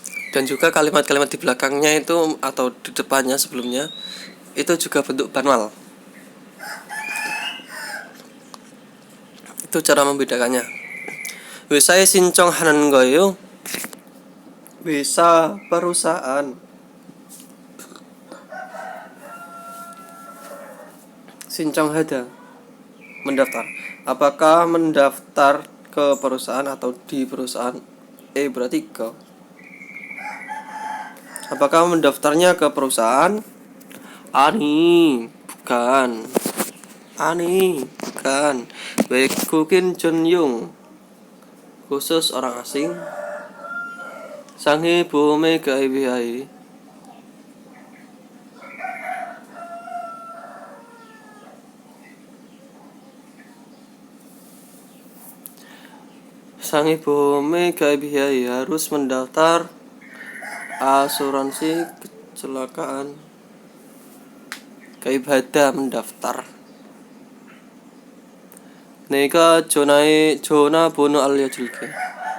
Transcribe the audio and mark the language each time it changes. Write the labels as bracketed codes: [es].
[id] Dan juga kalimat-kalimat di belakangnya itu atau di depannya sebelumnya itu juga bentuk banmal. Itu cara membedakannya. [ko] 회사에 신청하는 거예요. [id] 회사 perusahaan. 신청하다 mendaftar. Apakah mendaftar ke perusahaan atau di perusahaan? Berarti ke. Apakah mendaftarnya ke perusahaan? Bukan. Bukan. [ko] 외국인 전용 [id] khusus orang asing. [ko] 상해 보험에 가입해야 상해 보험에 가입해야 [id] harus mendaftar asuransi kecelakaan. [ko] 가입하다 mendaftar. 내가 전화번호 알려줄게.